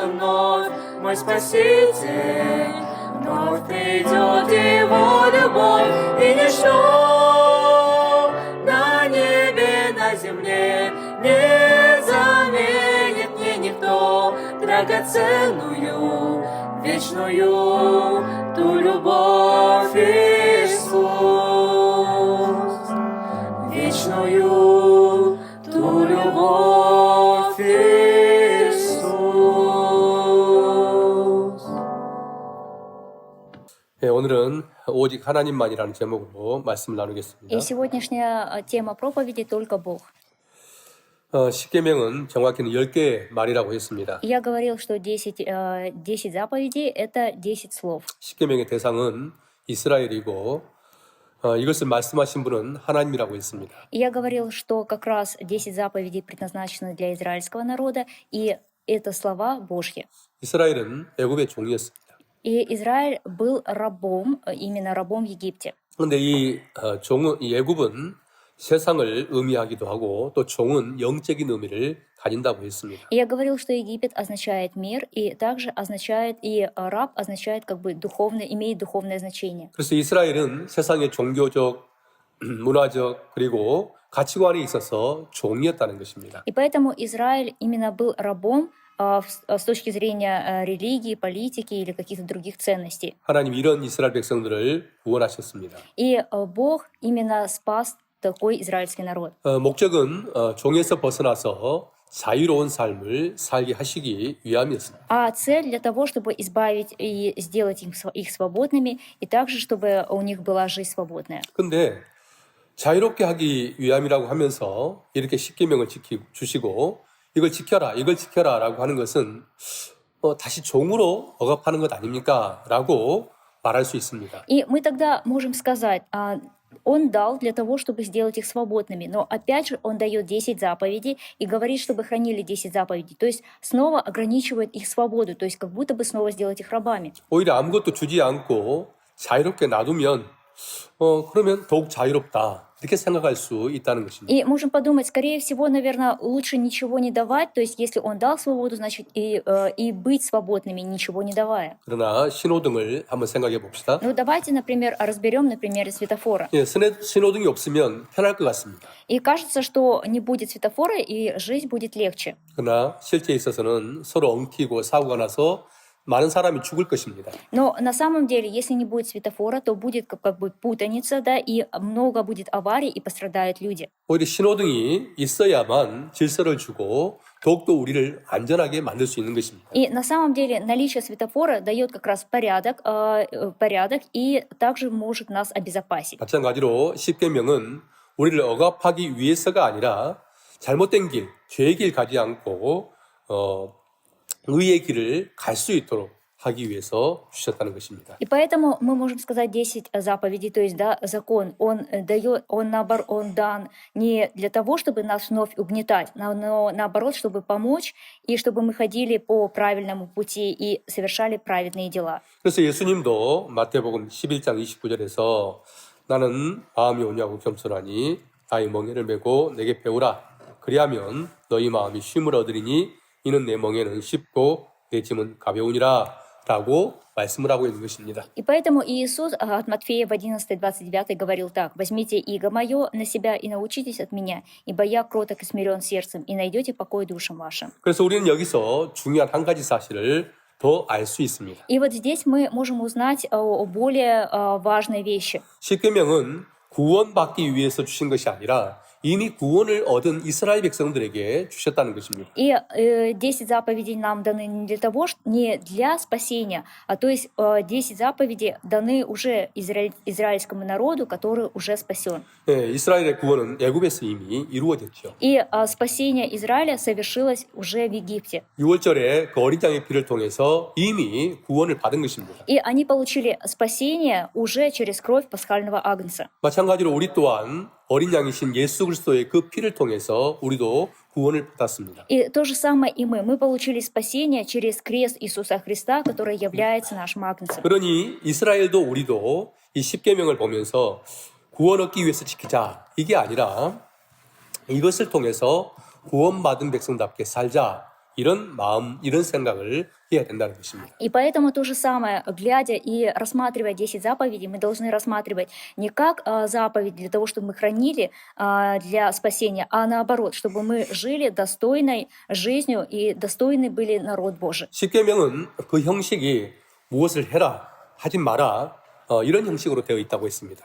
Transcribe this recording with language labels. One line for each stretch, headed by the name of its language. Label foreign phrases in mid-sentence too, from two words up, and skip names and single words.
Russian: вновь, мой Спаситель, вновь придет Его любовь, и ничто на небе, на земле не заменит мне никто драгоценную, вечную ту любовь Иисус, вечную ту любовь Иисус.
Korean: 네, 오늘은 오직 하나님만이라는 제목으로 말씀을 나누겠습니다.
Russian: И сегодняшняя тема проповеди «Только Бог».
Korean: 십계명은 정확히는 10개의 말이라고 했습니다.
Russian: Я говорил, что 10 заповедей – это 10 слов.
Korean: 십계명의 대상은 이스라엘이고 이것을 말씀하신 분은 하나님이라고 했습니다.
Russian: Я говорил, что как раз 10 заповедей предназначены для израильского народа, и это слова Божьи.
Korean: 이스라엘은 애굽의 종이었습니다.
Russian: И Израиль был рабом, именно рабом в Египте.
Korean: 그런데 이 애굽은 세상을 의미하기도 하고 또 종은 영적인 의미를 가진다고 했습니다.
Russian: И я говорил, что Египет означает мир, и также означает, и раб означает как бы духовное, имеет духовное значение.
Korean: 그래서 이스라엘은 세상의 종교적, 문화적 그리고 가치관에 있어서 종이었다는 것입니다.
Russian: И поэтому Израиль именно был рабом с точки зрения религии, политики или каких-то других ценностей.
Korean: 하나님 이런 이스라엘 백성들을 구원하셨습니다.
Russian: И Бог именно спас такой израильский народ.
Korean: 목적은 종에서 벗어나서 자유로운 삶을 살게 하시기 위함이었습니다.
Russian: А цель для того, чтобы избавить и сделать их свободными, и также, чтобы у них была жизнь свободная.
Korean: 근데 자유롭게 하기 위함이라고 하면서 이렇게 십계명을 주시고 이걸 지켜라라고 하는 것은 다시 종으로 억압하는 것 아닙니까? 라고 말할 수 있습니다.
Russian: И мы тогда можем сказать, он дал для того, чтобы сделать их свободными, но опять же он дает 10 заповедей и говорит, чтобы хранили 10 заповедей, то есть снова ограничивает их свободу, то есть как будто бы снова сделать их рабами.
Korean: 오히려 아무것도 주지 않고 자유롭게 놔두면 그러면 더욱 자유롭다 이렇게 생각할 수 있다는 것입니다.
Russian: И можем подумать, скорее всего, наверное, лучше ничего не давать, то есть если он дал свободу, значит и быть свободными, ничего не давая.
Korean: 그러나 신호등을 한번 생각해 봅시다.
Russian: Ну давайте, например, разберем на примере светофора.
Korean: 예, 신호등이 없으면 편할 것 같습니다.
Russian: И кажется, что не будет светофора, и жизнь будет легче.
Korean: 그러나 실제에 있어서는 서로 엉키고 사고가 나서 많은 사람이 죽을 것입니다.
Russian: Но на самом деле, если не будет светофора, то будет как бы путаница, да, и много будет аварий, и пострадают люди.
Korean: 오히려 신호등이 있어야만 질서를 주고 더욱더 우리를 안전하게 만들 수 있는 것입니다.
Russian: И на самом деле наличие светофора дает как раз порядок и также может нас обезопасить.
Korean: 마찬가지로 십계명은 우리를 억압하기 위해서가 아니라 잘못된 길, 죄의 길 가지 않고 의의 길을 갈 수 있도록 하기 위해서 주셨다는 것입니다.
Russian: И поэтому мы можем сказать 10 заповедей, то есть, да, закон, он дан не для того, чтобы нас вновь угнетать, но наоборот, чтобы помочь, и чтобы мы ходили по правильному пути и совершали праведные дела.
Korean: 그래서 예수님도 마태복음 11장 29절에서 나는 마음이 온유하고 겸손하니 나의 멍에를 메고 내게 배우라. 그리하면 너희 마음이 쉼을 얻으리니 이는 내 멍에는 쉽고 내 짐은 가벼우니라 라고 말씀을 하고 있는 것입니다.
Russian: И поэтому Иисус от Матфея в 11:29 говорил так: «Возьмите иго мое на себя и научитесь от меня, ибо я кроток и смирен сердцем, и найдете покой душам вашим».
Korean: 그래서 우리는 여기서 중요한 한 가지 사실을 더 알 수 있습니다.
Russian: И вот здесь мы можем узнать о более важной вещи.
Korean: 십계명은 구원받기 위해서 주신 것이 아니라 이미 구원을 얻은 이스라엘 백성들에게 주셨다는 것입니다.
Russian: И 10 заповедей нам даны не для спасения, то есть 10 заповедей даны уже израильскому народу, который уже спасен.
Korean: 네, 이스라엘의 구원은 애굽에서 이미 이루어졌죠.
Russian: И спасение Израиля совершилось уже в Египте.
Korean: 6월절에 그 어린 양의 피를 통해서 이미 구원을 받은 것입니다.
Russian: И они получили спасение уже через кровь пасхального агнца.
Korean: 마찬가지로 우리 또한 어린 양이신 예수 그리스도의 그 피를 통해서 우리도 구원을 받았습니다.
Russian: И то же самое и мы. Мы получили спасение через крест Иисуса Христа, который является нашим агнцем.
Korean: 그러니 이스라엘도 우리도 이 십계명을 보면서 구원 얻기 위해서 지키자 이게 아니라 이것을 통해서 구원받은 백성답게 살자 이런 마음, 이런 생각을 해야 된다는 것입니다.
Russian: И поэтому то же самое, глядя и рассматривая 10 заповедей, мы должны рассматривать не как заповедь для того, чтобы мы хранили для спасения, а наоборот, чтобы мы жили достойной жизнью и достойны были народ Божий.
Korean: 십계명은 그 형식이 무엇을 해라, 하지 마라 이런 형식으로 되어 있다고 했습니다.